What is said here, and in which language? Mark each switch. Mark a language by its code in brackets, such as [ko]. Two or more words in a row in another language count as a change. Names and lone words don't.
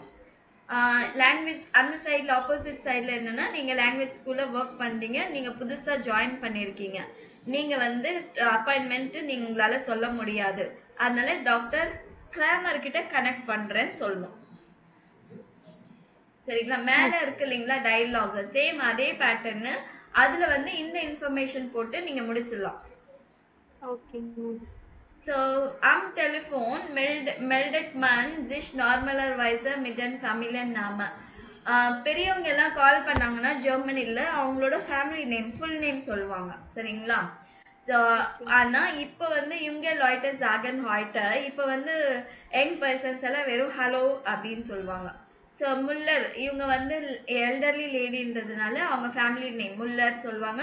[ta] லாங்குவேஜ் அந்த சைடில் ஆப்போசிட் சைடில் என்னென்னா, நீங்கள் [en] language school work [ta] பண்ணுறீங்க, நீங்கள் புதுசாக ஜாயின் பண்ணியிருக்கீங்க, நீங்கள் வந்து அப்பாயின்மெண்ட்டு உங்களால் சொல்ல முடியாது. அதனால டாக்டர் கிராமர்கிட்ட கனெக்ட் பண்ணுறேன்னு சொல்லணும். சரிங்களா? மேலே இருக்கு இல்லைங்களா டயலாக், சேம் அதே பேட்டர்னு அதில் வந்து இந்த இன்ஃபர்மேஷன் போட்டு நீங்கள் முடிச்சிடலாம். ஓகே. [de] ஸோ am Telefon meldet man sich normalerweise mit den Familiennamen. [ta] பெரியவங்க எல்லாம் கால் பண்ணாங்கன்னா ஜெர்மனியில் அவங்களோட [en] family name full name [ta] சொல்லுவாங்க. சரிங்களா? ஸோ ஆனால் இப்போ வந்து இவங்க லாய்டர் ஜாகன் ஹாய்டர், இப்போ வந்து [en] young persons [ta] எல்லாம் வெறும் ஹலோ அப்படின்னு சொல்லுவாங்க. ஸோ முல்லர் இவங்க வந்து [en] elderly lady [ta] அவங்க [en] family name [ta] முல்லர் சொல்லுவாங்க.